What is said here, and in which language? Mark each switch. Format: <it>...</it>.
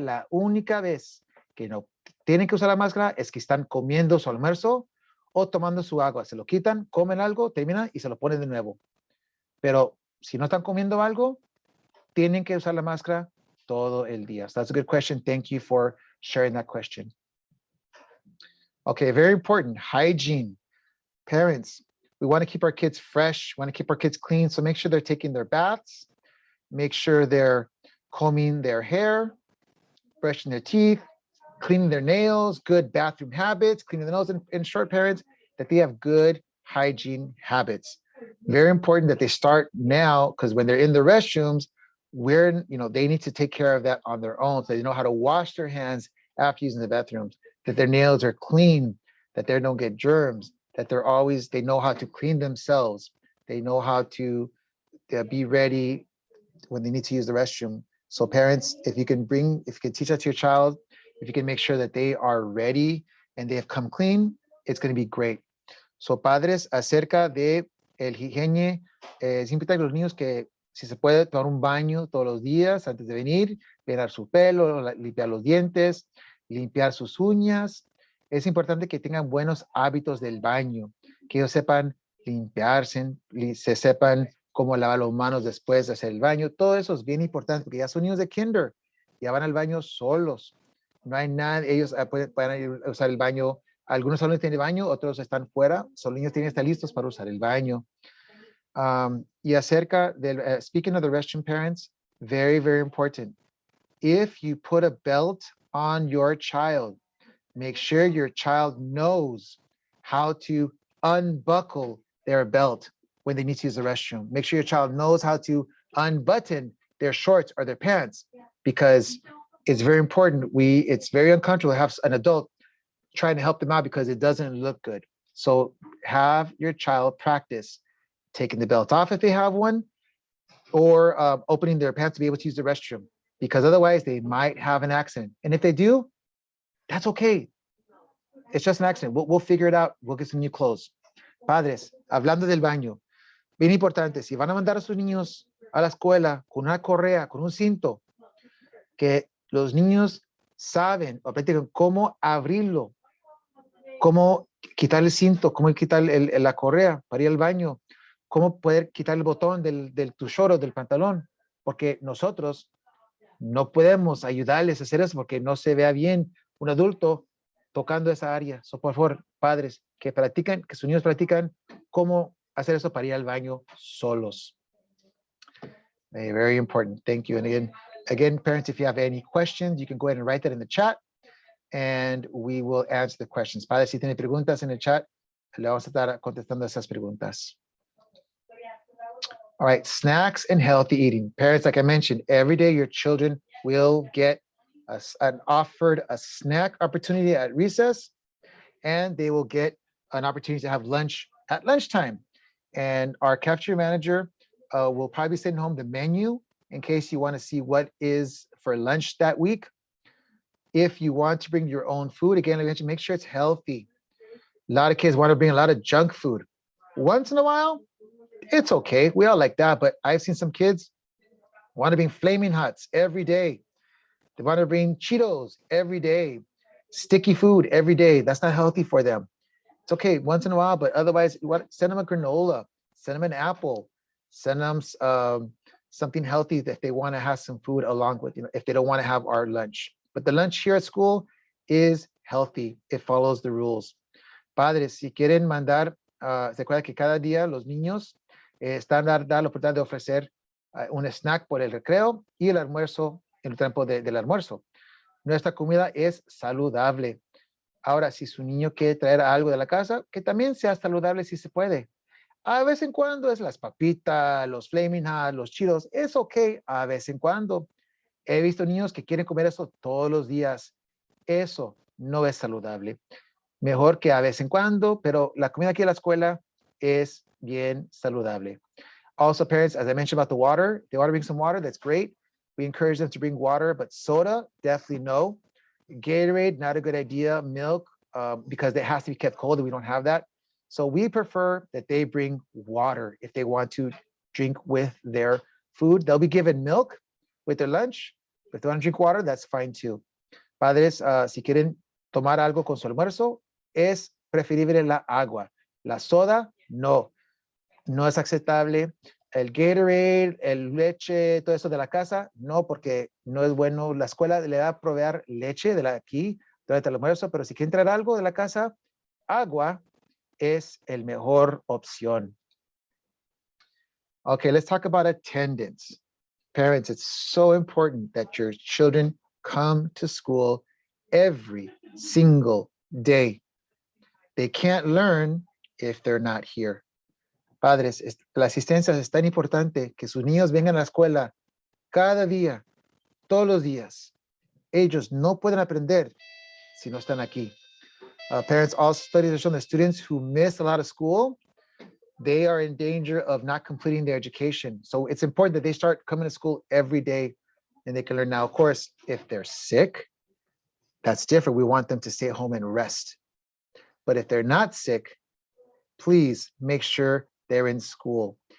<es>La única vez que no tienen que usar la máscara es que están comiendo su almuerzo o tomando su agua. Se lo quitan, comen algo, terminan y se lo ponen de nuevo. Pero si no están comiendo algo, tienen que usar la máscara todo el día.</es> <en>So that's a good question. Thank you for sharing that question. Okay, very important, hygiene. Parents, we want to keep our kids fresh, want to keep our kids clean, so make sure they're taking their baths, make sure they're combing their hair, brushing their teeth, cleaning their nails, good bathroom habits, cleaning the nose, and short, parents, that they have good hygiene habits. Very important that they start now, because when they're in the restrooms, they need to take care of that on their own. So they know how to wash their hands after using the bathrooms, that their nails are clean, that they don't get germs, that they know how to clean themselves. They know how to be ready when they need to use the restroom. So parents, if you can teach that to your child, if you can make sure that they are ready and they have come clean, it's going to be great.</en> <es>So padres, acerca de el higiene, es importante los niños que si se puede tomar un baño todos los días antes de venir, peinar su pelo, limpiar los dientes, limpiar sus uñas. Es importante que tengan buenos hábitos del baño, que ellos sepan limpiarse, se sepan cómo lavar las manos después de hacer el baño. Todo eso es bien importante porque ya son niños de kinder, ya van al baño solos. No hay nada, ellos pueden ir a usar el baño. Algunos salones tienen baño, otros están fuera. Los niños tienen que estar listos para usar el baño. Y acerca del,</es> <en>speaking of the restroom, parents, very, very important. If you put a belt on your child, make sure your child knows how to unbuckle their belt when they need to use the restroom. Make sure your child knows how to unbutton their shorts or their pants, because it's very important. It's very uncomfortable to have an adult trying to help them out because it doesn't look good. So have your child practice taking the belt off if they have one, or opening their pants to be able to use the restroom, because otherwise they might have an accident. And if they do, that's okay. It's just an accident. We'll figure it out. We'll get some new clothes.</en> <es>Padres, hablando del baño, bien importante, si van a mandar a sus niños a la escuela con una correa, con un cinto, que los niños saben o practican cómo abrirlo, cómo quitar el cinto, cómo quitar la correa para ir al baño, cómo poder quitar el botón del tu short o del pantalón, porque nosotros no podemos ayudarles a hacer eso porque no se vea bien un adulto tocando esa área. So, por favor, padres, que sus niños practican cómo hacer eso para ir al baño solos.</es> <en>Very important. Thank you. And again, parents, if you have any questions, you can go ahead and write that in the chat. and we will answer the questions.</en> <es>Padre, si tiene preguntas en el chat, le vamos a estar contestando esas preguntas.</es> <en>All right, snacks and healthy eating. Parents, like I mentioned, every day your children will get offered a snack opportunity at recess, and they will get an opportunity to have lunch at lunchtime. And our cafeteria manager will probably send home the menu in case you want to see what is for lunch that week. If you want to bring your own food, again, like I mentioned, make sure it's healthy. A lot of kids want to bring a lot of junk food. Once in a while, it's okay. We all like that, but I've seen some kids want to bring Flaming Hots every day. They want to bring Cheetos every day, sticky food every day. That's not healthy for them. It's okay once in a while, but otherwise, send them a granola, send them an apple, send them something healthy if they want to have some food along with, if they don't want to have our lunch. But the lunch here at school is healthy. It follows the rules.</en> <es>Padres, si quieren mandar, se acuerda que cada día los niños están dando la oportunidad de ofrecer un snack por el recreo y el almuerzo en el tiempo del almuerzo. Nuestra comida es saludable. Ahora, si su niño quiere traer algo de la casa, que también sea saludable si se puede. A vez en cuando es las papitas, los Flaming Hot, los Cheetos, es ok a vez en cuando. He visto niños que quieren comer eso todos los días. Eso no es saludable. Mejor que a vez en cuando, pero la comida aquí en la escuela es bien saludable.</es> <en>Also, parents, as I mentioned about the water, they want to bring some water, that's great. We encourage them to bring water, but soda, definitely no. Gatorade, not a good idea. Milk, because it has to be kept cold and we don't have that. So we prefer that they bring water if they want to drink with their food. They'll be given milk with their lunch. If they want to drink water, that's fine too.</en> <es>Padres, si quieren tomar algo con su almuerzo, es preferible la agua. La soda, no. No es aceptable. El Gatorade, el leche, todo eso de la casa, no, porque no es bueno. La escuela le va a proveer leche de aquí durante el almuerzo, pero si quieren traer algo de la casa, agua es el mejor opción.</es> <en>Okay, let's talk about attendance. Parents, it's so important that your children come to school every single day. They can't learn if they're not here.</en> <es>Padres, la asistencia es tan importante que sus niños vengan a la escuela cada día, todos los días. Ellos no pueden aprender si no están aquí.</es> <en>Parents, also studies have shown that students who miss a lot of school, they are in danger of not completing their education. So it's important that they start coming to school every day and they can learn. Now, of course, if they're sick, that's different. We want them to stay at home and rest. But if they're not sick, please make sure they're in school.</en>